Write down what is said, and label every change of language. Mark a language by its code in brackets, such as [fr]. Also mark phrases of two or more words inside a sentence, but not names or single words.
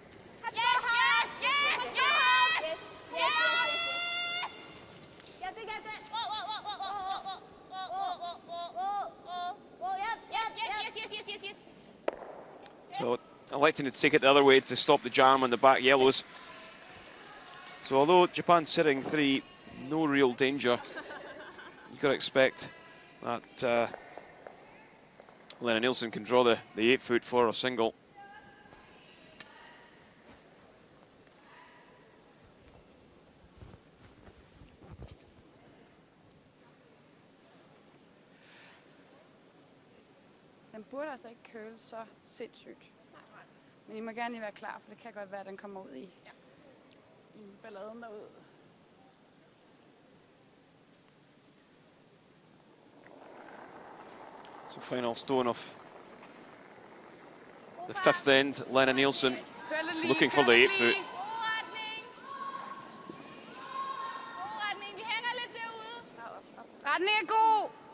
[en] So electing to take it the other way to stop the jam on the back yellows. So although Japan's sitting 3, no real danger, you've got to expect that Lena Nielsen can draw the 8-foot for a single. [da] Den burde altså ikke køle så sindssygt. Men I må gerne lige være klar, for det kan godt være, at den kommer ud i balladen derude. [en] So final stone of the fifth end, Lena Nielsen looking for the 8-foot. [da] Retning er god.